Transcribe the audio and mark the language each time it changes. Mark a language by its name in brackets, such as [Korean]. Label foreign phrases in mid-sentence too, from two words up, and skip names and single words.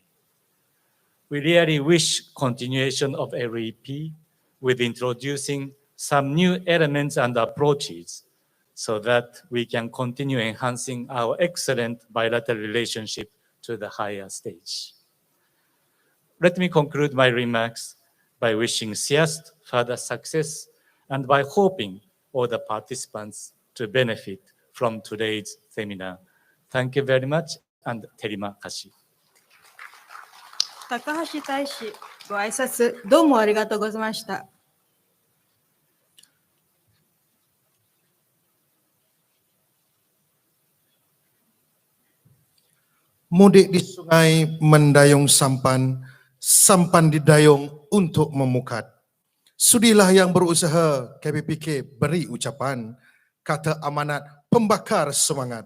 [English] We really wish continuation of LEP with introducing some new elements and approaches so that we can continue enhancing our excellent bilateral relationship to the higher stage. Let me conclude my remarks by wishing CIAST further success and by hoping all the participants to benefit from today's seminar. Thank you very much, and [Malay] terima kasih. [Japanese] 高橋大使、ご挨拶どうもありがとうございました。 [Malay] Mudik di sungai mendayung sampan, sampan didayung untuk memukat. Sudilah yang berusaha KPPK beri ucapan, kata amanat pembakar semangat.